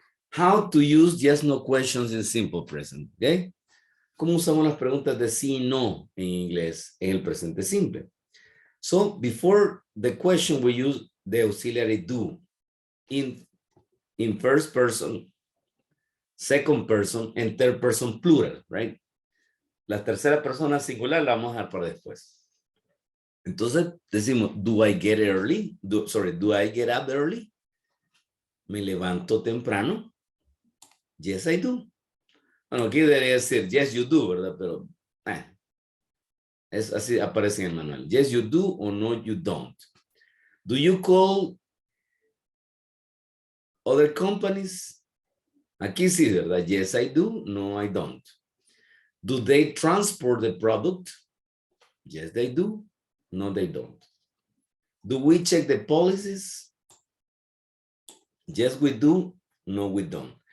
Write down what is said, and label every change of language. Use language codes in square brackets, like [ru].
[en] How to use yes, no questions in simple present, okay? [es] ¿Cómo usamos las preguntas de sí y no en inglés en el presente simple? [en] So, before the question, we use the auxiliary do in first person, second person, and third person plural, right? [es] La tercera persona singular la vamos a dejar para después. Entonces, decimos, [en] do I get early? Do I get up early? [es] ¿Me levanto temprano? [en] Yes, I do. [es] Bueno, aquí debería decir, [en] yes, you do, [es] ¿verdad? Pero, es así aparece en el manual. [en] Yes, you do o no, you don't. Do you call other companies? [es] Aquí sí, ¿verdad? [en] Yes, I do. No, I don't. Do they transport the product? Yes, they do. No, they don't. Do we check the policies? Yes, we do. No, we don't.